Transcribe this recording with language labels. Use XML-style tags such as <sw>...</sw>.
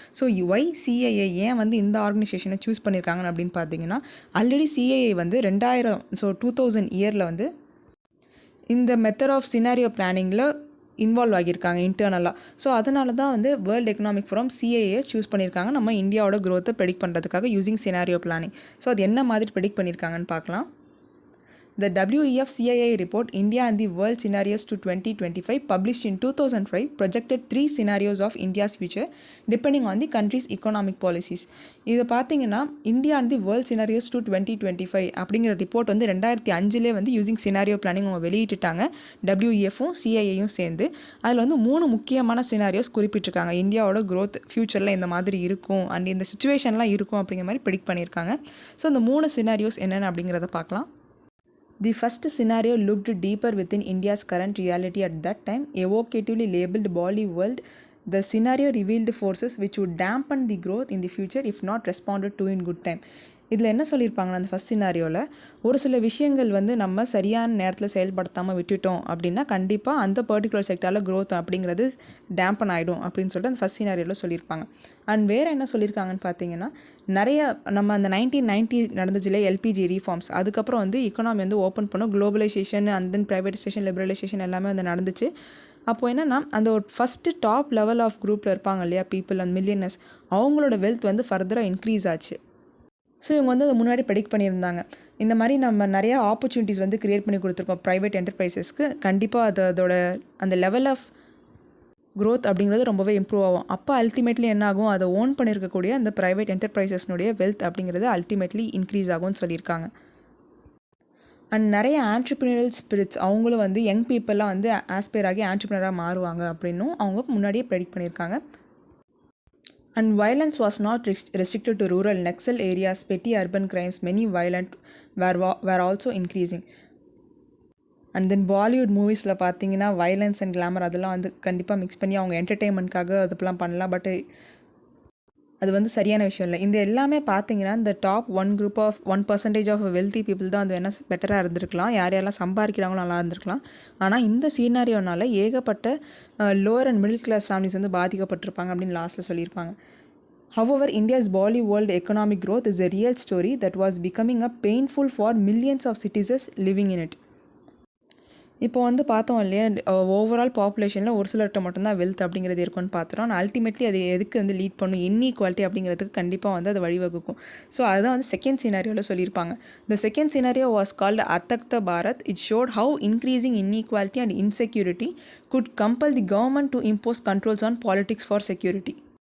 <ta>So CIA ஏன் வந்து இந்த ஆர்கனைசேஷனை சூஸ் பண்ணியிருக்காங்கன்னு அப்படின்னு பார்த்தீங்கன்னா, ஆல்ரெடி சிஐஏ வந்து 2000 இயரில் வந்து இந்த மெத்தட் ஆஃப் சினாரியோ பிளானிங்கில் இன்வால்வ் ஆகியிருக்காங்க இன்டர்னலாக. ஸோ அதனால தான் வந்து world economic forum CIA choose பண்ணியிருக்காங்க நம்ம இந்தியாவோட க்ரோத்தை ப்ரெடிக்ட் பண்ணுறதுக்காக யூசிங் சினாரியோ பிளானிங். ஸோ அது என்ன மாதிரி ப்ரெடிக்ட் பண்ணியிருக்காங்கன்னு பார்க்கலாம்.</ta> <en>The WEF CII report India and the World Scenarios to 2025 published in 2005 projected 3 scenarios of India's future depending on the country's economic policies.</en> <ta>இதை பார்த்தீங்கன்னா, India and the world scenarios to 2025 அப்படிங்கிற report வந்து 2005 வந்து using scenario planning அவங்க வெளியிட்டுட்டாங்க, WEFும் சிஐஏயும் சேர்ந்து. அதில் வந்து 3 முக்கியமான சினாரியோஸ் குறிப்பிட்டிருக்காங்க. இந்தியாவோட க்ரோத் ஃபியூச்சரில் இந்த மாதிரி இருக்கும் அண்ட் இந்த சுச்சுவேஷன்லாம் இருக்கும் அப்படிங்கிற மாதிரி ப்ரெடிக்ட் பண்ணியிருக்காங்க. ஸோ இந்த 3 சினாரியோஸ் என்னென்ன அப்படிங்கிறத பார்க்கலாம்.</ta> <en>The first scenario looked deeper within India's current reality at that time, evocatively labeled Bollywood. The scenario revealed forces which would dampen the growth in the future if not responded to in good time.</en> <ta>இதில் என்ன சொல்லியிருப்பாங்கன்னா, அந்த first சினாரியோவில் ஒரு சில விஷயங்கள் வந்து நம்ம சரியான நேரத்தில் செயல்படுத்தாமல் விட்டுட்டோம் அப்படின்னா கண்டிப்பாக அந்த பர்டிகுலர் செக்டாரில் க்ரோத் அப்படிங்கிறது டேம்பன் ஆகிடும் அப்படின்னு சொல்லிட்டு அந்த ஃபஸ்ட் சினாரியோவில் சொல்லியிருப்பாங்க. அண்ட் வேறு என்ன சொல்லியிருக்காங்கன்னு பார்த்தீங்கன்னா, நிறைய நம்ம அந்த 1990 நடந்துச்சுல எல்பிஜி ரீஃபார்ம்ஸ், அதுக்கப்புறம் வந்து எக்கனாமி வந்து ஓப்பன் பண்ணோம், globalisation and then privatisation, liberalisation எல்லாமே வந்து நடந்துச்சு. அப்போது என்னென்னா, அந்த ஒரு ஃபஸ்ட்டு டாப் லெவல் ஆஃப் குரூப்பில் இருப்பாங்க இல்லையா பீப்புள் அண்ட் மில்லியனர்ஸ், அவங்களோட வெல்த் வந்து ஃபர்தராக இன்க்ரீஸ் ஆச்சு. ஸோ இவங்க வந்து அதை முன்னாடி ப்ரெடிக்ட் பண்ணியிருந்தாங்க. இந்த மாதிரி நம்ம நிறையா ஆப்பர்ச்சுனிட்டிஸ் வந்து க்ரியேட் பண்ணி கொடுத்துருக்கோம் ப்ரைவேட் என்டர்பிரைசஸ்க்கு. கண்டிப்பாக அதோட அந்த லெவல் ஆஃப் க்ரோத் அப்படிங்கிறது ரொம்பவே இம்ப்ரூவ் ஆகும். அப்போ அல்டிமேட்லி என்ன ஆகும், அதை ஓன் பண்ணியிருக்கக்கூடிய அந்த ப்ரைவேட் என்டர்பிரைசஸ்னுடைய வெல்த் அப்படிங்கிறது அல்டிமேட்லி இன்க்ரீஸ் ஆகும்னு சொல்லியிருக்காங்க. அண்ட் நிறைய ஆண்ட்ரப்ரினரல் ஸ்பிரிட்ஸ் அவங்களும் வந்து யங் பீப்புளெலாம் வந்து ஆஸ்பயர் ஆகி ஆண்ட்ரப்ரினராக மாறுவாங்க அப்படின்னும் அவங்க முன்னாடியே ப்ரெடிக்ட் பண்ணியிருக்காங்க.</ta> <en>And violence was not restricted to rural Naxal areas. Petty urban crimes, many violent, were also increasing.</en> <ta>And then Bollywood மூவிஸில் பார்த்தீங்கன்னா வைலன்ஸ் அண்ட் கிளாமர் அதெல்லாம் வந்து கண்டிப்பாக மிக்ஸ் பண்ணி அவங்க என்டர்டெயின்மெண்ட்காக அதுப்பெல்லாம் பண்ணலாம். பட் அது வந்து சரியான விஷயம் இல்லை. இந்த எல்லாமே பார்த்தீங்கன்னா இந்த டாப் 1% ஆஃப் வெல்த்தி பீப்புள் தான் அது வேணால் பெட்டராக இருந்திருக்கலாம், யாரெல்லாம் சம்பாதிக்கிறாங்களோ நல்லா இருந்திருக்கலாம். ஆனால் இந்த சீனாரியோனால ஏகப்பட்ட lower and middle class families வந்து பாதிக்கப்பட்டிருப்பாங்க அப்படின்னு லாஸ்ட்டில் சொல்லியிருப்பாங்க.</ta> <en>However, India's Bollywood economic growth is a real story that was becoming a painful for millions of citizens living in it.</en> <ta>இப்போ வந்து பார்த்தோம் இல்லையா, ஓவரால் பாப்புலேஷனில் ஒரு சிலர்கிட்ட மட்டும்தான் வெல்த் அப்படிங்கிறது இருக்குன்னு பார்த்துறோம். ஆனால் அல்டிமேட்லி அது எதுக்கு வந்து லீட் பண்ணும், இன்இக்வாலிட்டி அப்படிங்கிறதுக்கு கண்டிப்பாக வந்து அது வழிவகுக்கும். ஸோ அதுதான் வந்து செகண்ட் சினாரியோவில் சொல்லியிருப்பாங்க.</ta> <en>The second scenario was called அத்தக்த Bharat. It showed how increasing inequality and insecurity could compel the government to impose controls on politics for security.</en>